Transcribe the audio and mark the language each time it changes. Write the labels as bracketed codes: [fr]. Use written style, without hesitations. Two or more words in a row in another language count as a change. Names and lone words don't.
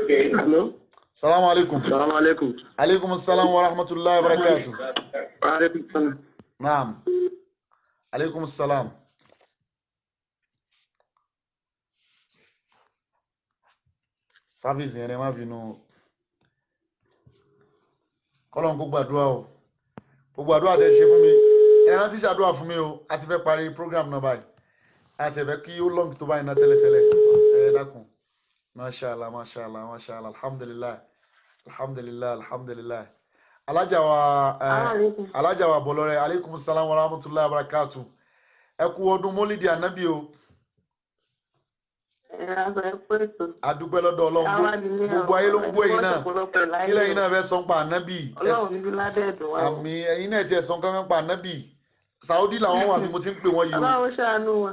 [en] Hello. [ar] السلام عليكم. السلام عليكم. عليكم السلام ورحمة الله وبركاته. وعليكم السلام. نعم عليكم السلام. [yo] Service yẹn má bínú. Kọ́lọ́n kó gbàdúrà o. Gbogbo àdúrà tẹ́ ṣe fún mi. Ẹ rántí ṣàdúrà fún mi o. A ti fẹ́ parí program náà báyìí. A ti fẹ́ kí ó long tó báyìí náà tẹ́lẹ̀tẹ́lẹ̀. Ẹ dákun. [ar] ما شاء الله ما شاء الله ما شاء الله. الحمد لله. الحمد لله الحمد لله. [yo] Alájà wa Bọ̀lọ́rẹ́. [ar] عليكم السلام ورحمة الله وبركاته. [yo] Ẹ kú ọdún Mọ́lídì Ànábì o. Adúpẹ́ lọ́dọ̀ Ọlọ́run. Gbogbo ayé ló ń gbọ́ yìí náà. Kí lẹ́yìn náà fẹ́ sọ ń pa Ànábì? Àmì ẹ̀yin náà ti ẹ̀ sọ nǹkan pa Ànábì. Saudi làwọn wà bí mo ti ń pè wọ́n yìí o.